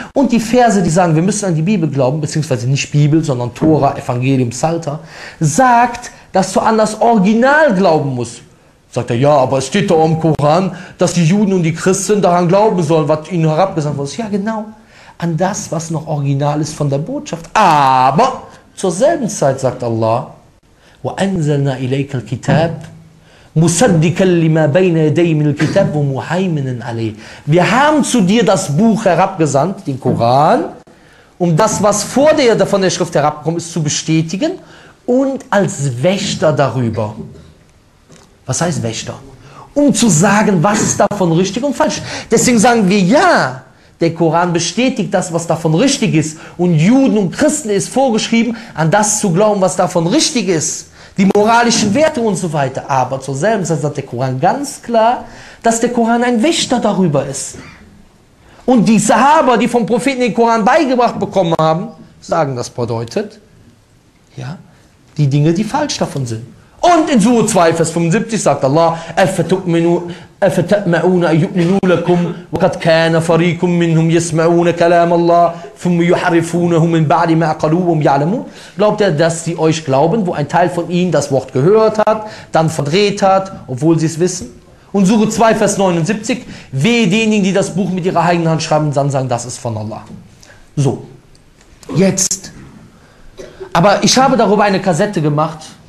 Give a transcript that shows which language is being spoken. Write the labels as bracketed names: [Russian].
[German] Und die Verse, die sagen, wir müssen an die Bibel glauben, beziehungsweise nicht Bibel, sondern Tora, Evangelium, Psalter, sagt, dass du an das Original glauben musst. Sagt er, ja, aber es steht doch im Koran, dass die Juden und die Christen daran glauben sollen, was ihnen herabgesandt worden ist. Ja, genau. An das, was noch original ist von der Botschaft. Aber zur selben Zeit sagt Allah, [Arabic] وَأَنْزَلْنَا إِلَيْكَ الْكِتَابِ مُسَدِّكَ لِمَا بَيْنَ يَدَيْ مِنَ الْكِتَابِ وَمُحَيْمِنًا عَلَيْهِ. [German] Wir haben zu dir das Buch herabgesandt, den Koran, um das, was vor dir von der Schrift herabgekommen ist, zu bestätigen und als Wächter darüber. Was heißt Wächter? Um zu sagen, was ist davon richtig und falsch. Deswegen sagen wir ja. Der Koran bestätigt das, was davon richtig ist. Und Juden und Christen ist vorgeschrieben, an das zu glauben, was davon richtig ist. Die moralischen Werte und so weiter. Aber zur selben Zeit sagt der Koran ganz klar, dass der Koran ein Wächter darüber ist. Und die Sahaba, die vom Propheten den Koran beigebracht bekommen haben, sagen, das bedeutet, ja, die Dinge, die falsch davon sind. Und in Sure 2, Vers 75 sagt Allah, [Arabic] أَفَتَأْمَعُونَ أَيُؤْمِنُوا لَكُمْ وَقَدْ كَانَ فَرِيكُمْ مِّنْهُمْ يَسْمَعُونَ كَلَامَ اللَّهِ ثُمَّ يُحَرِّفُونَهُ مِنْ بَعْدِ مَا عَقَلُوهُ يَعْلَمُونَ. [German] Glaubt ihr, dass sie euch glauben, wo ein Teil von ihnen das Wort gehört hat, dann verdreht hat, obwohl sie es wissen? Und Sure 2, Vers 79, wehe denjenigen, die das Buch mit ihrer eigenen Hand schreiben und dann sagen, das ist von Allah. So, jetzt. Aber ich habe darüber eine Kassette gemacht.